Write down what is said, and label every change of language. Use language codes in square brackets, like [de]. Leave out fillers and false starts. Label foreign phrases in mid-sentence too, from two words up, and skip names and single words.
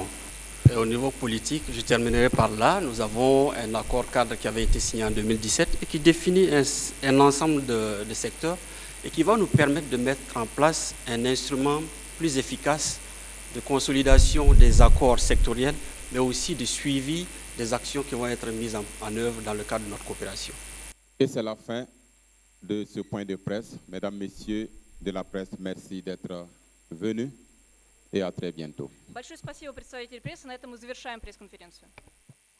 [fr] Et au niveau politique, je terminerai par là, nous avons un accord cadre qui avait été signé en 2017 et qui définit un ensemble de secteurs et qui va nous permettre de mettre en place un instrument plus efficace de consolidation des accords sectoriels, mais aussi de suivi des actions qui vont être mises en œuvre dans le cadre de notre coopération. Et c'est la fin de ce point de presse. Mesdames, Messieurs de la presse, merci d'être venus et à très bientôt. [ru] Большое спасибо, представитель прессы. На этом мы завершаем пресс-конференцию.